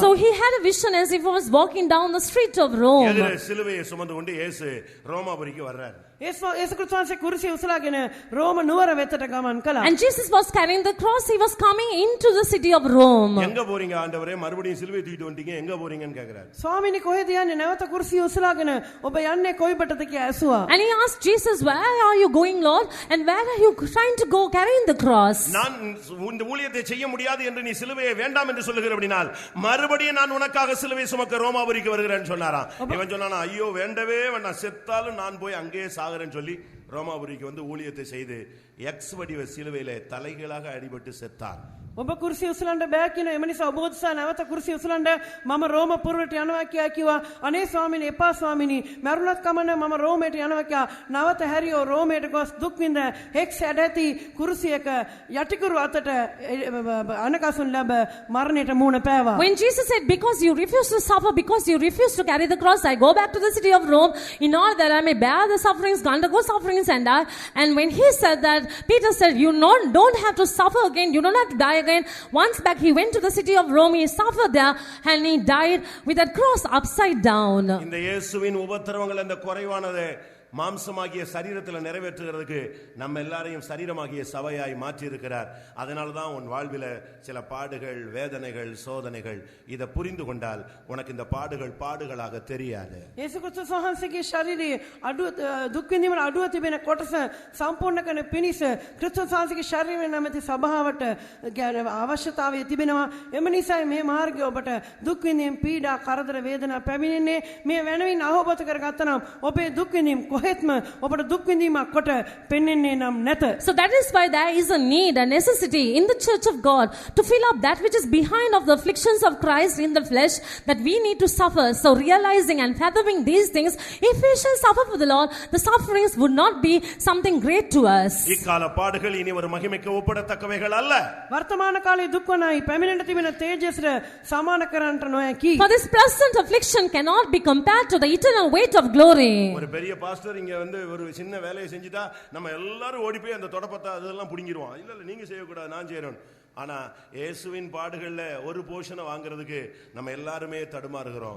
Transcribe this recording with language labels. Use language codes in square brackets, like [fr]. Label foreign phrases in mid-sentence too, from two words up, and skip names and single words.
[en] So he had a vision as if he was walking down the street of Rome. [ta] எதிரே சிலுவையை சுமந்து கொண்டு இயேசு ரோமாபுரிக்கு வர்றார். [si] යේසුස් ක්‍රිස්තුස් කුරුසිය උස්සලාගෙන රෝම නුවර වෙතට ගමන් කළා. [en] And Jesus was carrying the cross, he was coming into the city of Rome. [ta] எங்க போறீங்க ஆண்டவரே, மறுபடியும் சிலுவை தூக்கிட்டு வந்துட்டீங்க, எங்க போறீங்கன்னு கேக்குறாரு. [si] ස්වාමීනි කොහෙද යන්නේ? නැවත කුරුසිය උස්සලාගෙන ඔබ යන්නේ කොයිබටද කියා ඇසුවා. [en] And he asked Jesus, where are you going, Lord, and where are you trying to go carrying the cross? [ta] நான் இந்த ஊழியத்தை செய்ய முடியாது என்று நீ சிலுவையை வேண்டாம் என்று சொல்லுகிறபடினால் மறுபடியும் நான் உனக்காக சிலுவை சுமக்க ரோமாபுரிக்கு வருகிறேன்னு சொன்னாராம். இவன் சொன்னானா, ஐயோ வேண்டவே வேண்டாம், செத்தாலும் நான் போய் அங்கேயே சாகறேன்னு சொல்லி ரோமாபுரிக்கு வந்து ஊழியத்தை செய்து எக்ஸ் வடிவ சிலுவையிலே தலைகளாக அடிபட்டு செத்தான். [si] ඔබ කුරුසිය උසලන්න බෑ කියන එම නිසා ඔබ උත්සාහ නැවත කුරුසිය උසලන්න මම රෝම පුරවට යනවා කියලා කිව්වා. අනේ ස්වාමීනි එපා ස්වාමීනි මරුණත් කමන්න මම රෝමයට යනවා කියලා නැවත හැරියෝ රෝමයට ගොස් දුක් විඳ හෙක්ස් ඇඩති කුරුසියක යටිකුරු අතට අනකසුන් ලැබ මරණයට මුහුණ පෑවා. [en] When Jesus said, because you refuse to suffer, because you refuse to carry the cross, I go back to the city of Rome in order that I may bear the sufferings, undergo sufferings and die. And when he said that, Peter said, you don't have to suffer again, you don't have to die again. Once back he went to the city of Rome, he suffered there and he died with that cross upside down. [ta] இந்த இயேசுவின் உபத்திரவங்கள் அந்த குறைவானது மாம்சமாகிய சரீரத்தில் நிறைவேற்றுகிறதுக்கு நம்ம எல்லாரையும் சரீரமாகிய சபையாய் மாற்றி இருக்கிறார். அதனால தான் உன் வாழ்வில சில பாடுகள், வேதனைகள், சோதனைகள் இதை புரிந்து கொண்டால் உனக்கு இந்த பாடுகள் பாடுகளாக தெரியாது. [si] යේසු ක්‍රිස්තුස් වහන්සේගේ ශරීරයේ දුක් විඳීමේ අඩුව තිබෙන කොටස සම්පූර්ණ කරන පිණිස ක්‍රිස්තුස් වහන්සේගේ ශරීරය නැමැති සභාවට අවශ්‍යතාවය තිබෙනවා. එම නිසා මේ මාර්ගය ඔබට දුක් විඳීම්, පීඩා, කරදර, වේදනා පැමිණෙන්නේ මේ වෙනවින් අවබෝධ කරගත්තා නම් ඔබේ දුක් විඳීම් කොහෙත්ම ඔබට දුක් විඳීමක් කොට පෙන්වන්නේ නම් නැත. [en] So that is why there is a need, a necessity in the church of God to fill up that which is behind of the afflictions of Christ in the flesh, that we need to suffer. So realizing and fathoming these things, if we shall suffer for the Lord, the sufferings would not be something great to us. [ta] இக்கால பாடுகள் இனி ஒரு மகிமைக்கு ஒப்பிடத்தக்கவைகள் அல்ல. [si] වර්තමාන කාලයේ දුක් වනයි පැමිණෙන්න තිබෙන තේජසට සමාන කරන්නට නොහැකි. [en] For this present affliction cannot be compared to the eternal weight of glory. [ta] ஒரு பெரிய பாஸ்டர் இங்க வந்து ஒரு சின்ன வேலையை செஞ்சுட்டா நம்ம எல்லாரும் ஓடி போய் அந்த தொடப்பத்தை அதெல்லாம் புடிங்கிடுவோம். இல்ல நீங்க செய்யக்கூடாது, நான் செய்யறேன். ஆனா இயேசுவின் பாடுகள்ல ஒரு போஷனை வாங்குறதுக்கு நம்ம எல்லாருமே தடுமாறுகிறோம்.